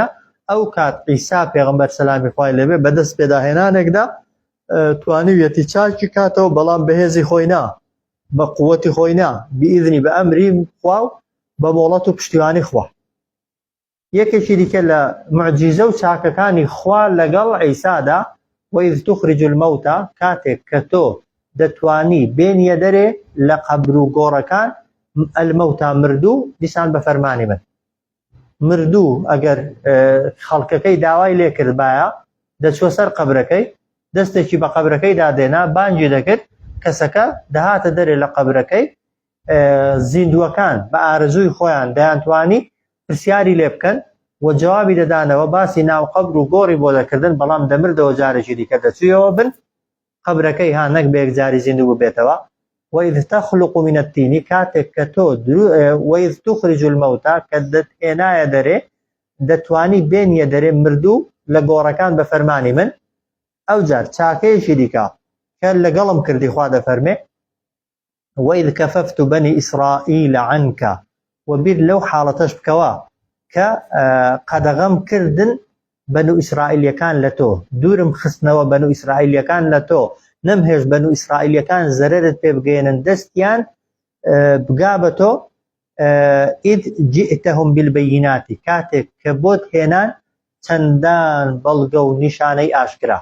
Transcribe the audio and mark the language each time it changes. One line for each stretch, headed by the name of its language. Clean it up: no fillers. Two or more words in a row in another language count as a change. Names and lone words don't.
Central Kurdish: ئەو کات عیسا پێغەمبەر سەلامی خوای لێبێ بەدەست پێداهێنانێکدا توانیویەتی چاکی کاتەوە، بەڵام بەهێزی خۆی نا، بە قووەتی خۆی نا، بئیذنی بە ئەمری خوا و بە مۆڵەت و پشتیوانی خوا. یەکێکی دیکە لە معجیزە و چاکەکانی خوا لەگەڵ عیسادا
Arabic: وإذ تخرج الموتى،
Central Kurdish: کاتێک کە تۆ دەتوانی بێنیە دەرێ لە قەبر و گۆڕەکان المەوتى مردوو، دیسان بە فەرمانی من. مردوو ئەگەر خەڵکەکەی داوای لێ کردبایە دەچوە سەر قەبرەکەی، دەستێکی بە قەبرەکەی دادێنا، بانگی دەکرد، کەسەکە دەهاتە دەرێ لە قەبرەکەی. زیندووەکان بە ئارەزووی خۆیان دەیانتوانی پرسیاری لێ بکەن و جوابی دەدانەوە، باسی ناو قەبر و گۆڕی بۆ دەکردن، بەڵام دەمردەوە جارێکی دیکە دەچوویەوە بن قەبرەکەی نەک بە یەکجاری زیندوو ببێتەوە.
Arabic: وإذ تخلق من التين،
Central Kurdish: کاتێک کە تۆ
Arabic: وإذ تخرج الموتى،
Central Kurdish: کە دەتهێنایە دەرێ دەتوانی بێنیە دەرێ مردوو لە گۆڕەکان بە فەرمانی من. ئەو جار چاکەیەکی دیکە کە لەگەڵم کردی خوا دەفەرمێ
Arabic: وإذ كففت بني إسرائيل عنك،
Central Kurdish: وبیر لەو حاڵەتەش بکەوە کە قەدەغەم کردن بەنو ئیسرائیلیەکان لە تۆ، دوورم خستنەوە بەنو ئیسرائیلیەکان لە تۆ، نەمهێش بەنو ئیسرائیلیەکان زەرەرت پێ بگەێنن، دەستیان بگا بە تۆ.
Arabic: ئید جئتهم بالبەیینات،
Central Kurdish: کاتێک کە بۆت هێنان چەندان بەڵگە و نیشانەی ئاشکرا.